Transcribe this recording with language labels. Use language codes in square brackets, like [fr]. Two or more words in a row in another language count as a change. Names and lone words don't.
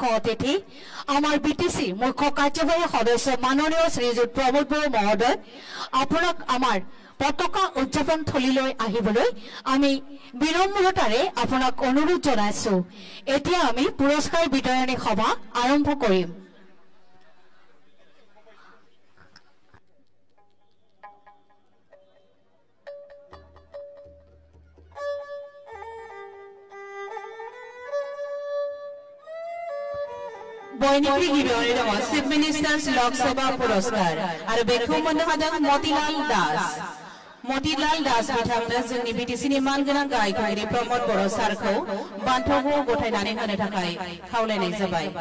[as] অতিথি আমার বিটিসি মুখ্য কার্যবাহী সদস্য মাননীয় শ্রীযুত প্রমোদ বড়ো মহোদয় আপোনাক আমার পতাকা উদযাপন থলীলৈ আহিবলৈ আমি বিনম্ৰতাৰে আপোনাক অনুৰোধ জনাইছো। এতিয়া আমি পুৰস্কাৰ বিতৰণী সভা আৰম্ভ কৰিম। [brx] बयनिख्रुइ गिबियावनो दङ [en] chief ministers [brx] लक सभा पुरस्कार आरो बेखौ मोननो हादों मतिलाल दास बिथांनो जोंनि बिटिसिनि मानगोनां गायकगिरि प्रमोद बर' सारखौ बान्थाखौ गथायनानै होनो थाखाय खावलायनाय जाबाय।